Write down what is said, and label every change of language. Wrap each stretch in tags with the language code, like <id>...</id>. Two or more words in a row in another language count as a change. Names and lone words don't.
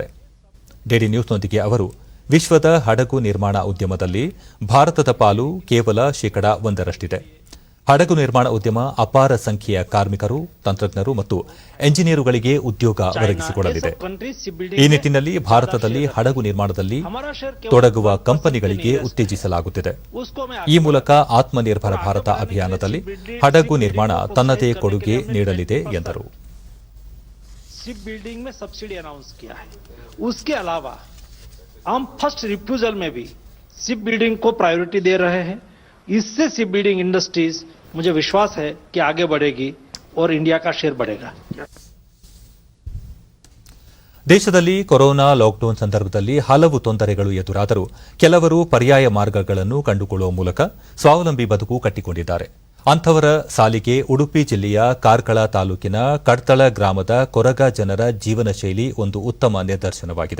<kn>ಡಿಡಿ ನ್ಯೂಸ್ನೊಂದಿಗೆ ಅವರು, ವಿಶ್ವದ ಹಡಗು ನಿರ್ಮಾಣ ಉದ್ಯಮದಲ್ಲಿ ಭಾರತದ ಪಾಲು ಕೇವಲ 1% ಹಡಗು ನಿರ್ಮಾಣ ಉದ್ಯಮ ಅಪಾರ ಸಂಖ್ಯೆಯ ಕಾರ್ಮಿಕರು, ತಂತ್ರಜ್ಞರು ಮತ್ತು ಎಂಜಿನಿಯರುಗಳಿಗೆ ಉದ್ಯೋಗ ಒದಗಿಸಿಕೊಡಲಿದೆ. ಈ ನಿಟ್ಟಿನಲ್ಲಿ ಭಾರತದಲ್ಲಿ ಹಡಗು ನಿರ್ಮಾಣದಲ್ಲಿ ತೊಡಗುವ ಕಂಪನಿಗಳಿಗೆ ಉತ್ತೇಜಿಸಲಾಗುತ್ತಿದೆ. ಈ ಮೂಲಕ ಆತ್ಮನಿರ್ಭರ ಭಾರತ ಅಭಿಯಾನದಲ್ಲಿ ಹಡಗು ನಿರ್ಮಾಣ ತನ್ನದೇ ಕೊಡುಗೆ ನೀಡಲಿದೆ ಎಂದರು.</kn> <en>ship building</en> <hi>में</hi> <en>subsidy announce</en> <hi>किया है. उसके अलावा हम</hi> <en>first refusal</en> <hi>में भी</hi> <en>ship building</en> <hi>को प्रायोरिटी दे रहे हैं. इससे</hi> <en>ship building industries</en> <hi>मुझे विश्वास है कि आगे बढ़ेगी और इंडिया का शेयर बढ़ेगा.</hi> <kn>ದೇಶದಲ್ಲಿ ಕೊರೋನಾ ಲಾಕ್ಡೌನ್ ಸಂದರ್ಭದಲ್ಲಿ ಹಲವು ತೊಂದರೆಗಳು ಎದುರಾದರೂ ಕೆಲವರು ಪರ್ಯಾಯ ಮಾರ್ಗಗಳನ್ನು ಕಂಡುಕೊಳ್ಳುವ ಮೂಲಕ ಸ್ವಾವಲಂಬಿ ಬದುಕು ಕಟ್ಟಿಕೊಂಡಿದ್ದಾರೆ. ಅಂಥವರ ಸಾಲಿಗೆ ಉಡುಪಿ ಜಿಲ್ಲೆಯ ಕಾರ್ಕಳ ತಾಲೂಕಿನ ಕಡ್ತಳ ಗ್ರಾಮದ ಕೊರಗ ಜನರ ಜೀವನ ಶೈಲಿ ಒಂದು ಉತ್ತಮ ನಿದರ್ಶನವಾಗಿದೆ.</kn>